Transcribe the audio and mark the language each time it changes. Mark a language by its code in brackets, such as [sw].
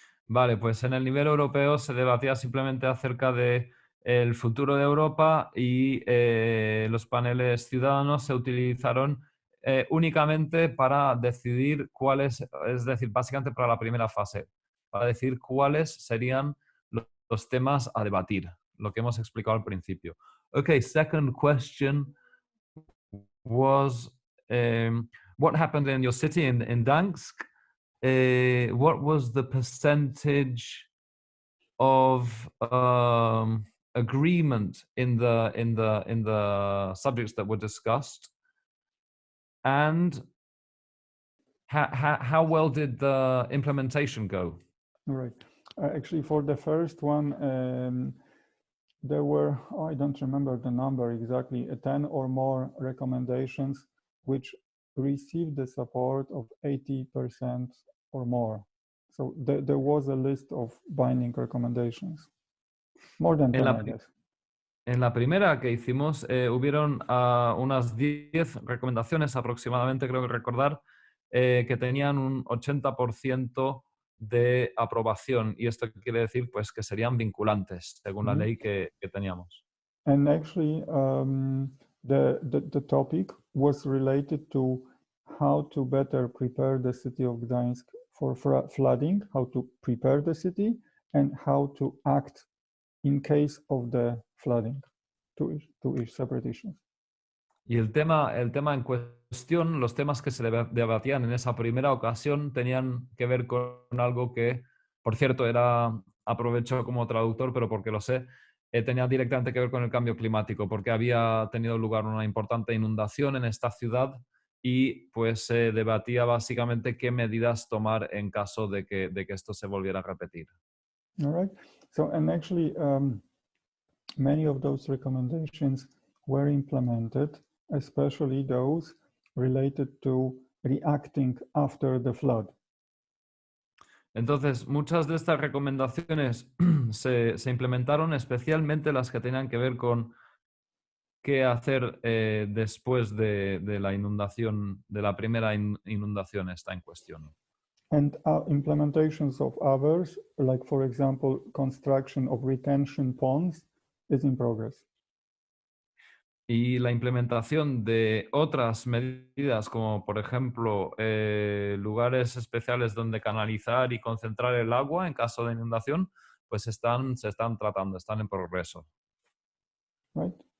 [es] Vale, pues en el nivel europeo se debatía simplemente acerca de el futuro de Europa y los paneles ciudadanos se utilizaron únicamente para decidir cuáles, es decir, básicamente para la primera fase, para decir cuáles serían los temas a debatir, lo que hemos explicado al principio. [en] Okay, second question was, what happened in your city in Gdansk? What was the percentage of agreement in the subjects that were discussed, and how well did the implementation go? All right. Actually, for the first one, there were, I don't remember the number exactly, 10 or more recommendations which received the support of 80% or more. So there was a list of binding recommendations. More than 10, I guess. [es] En la primera que hicimos, hubieron unas 10 recomendaciones aproximadamente, creo que recordar, que tenían un 80% de aprobación, y esto quiere decir pues que serían vinculantes según la ley que teníamos. [en] And actually, the topic was related to how to better prepare the city of Gdańsk for flooding, how to prepare the city, and how to act in case of the flooding, two separate issues. [es] Y el tema en cuestión, los temas que se debatían en esa primera ocasión tenían que ver con algo que, por cierto, aprovecho como traductor, pero porque lo sé, tenía directamente que ver con el cambio climático, porque había tenido lugar una importante inundación en esta ciudad y pues se debatía básicamente qué medidas tomar en caso de que esto se volviera a repetir. [en] All right. So, and actually, many of those recommendations were implemented, especially those related to reacting after the flood. [es] Entonces, muchas de estas recomendaciones se implementaron, especialmente las que tenían que ver con qué hacer después de la inundación, de la primera inundación está en cuestión. [en] And implementations of others, like for example, construction of retention ponds, is in progress. [es] Y la implementación de otras medidas, como por ejemplo lugares especiales donde canalizar y concentrar el agua en caso de inundación, pues se están tratando, están en progreso. [en] Right?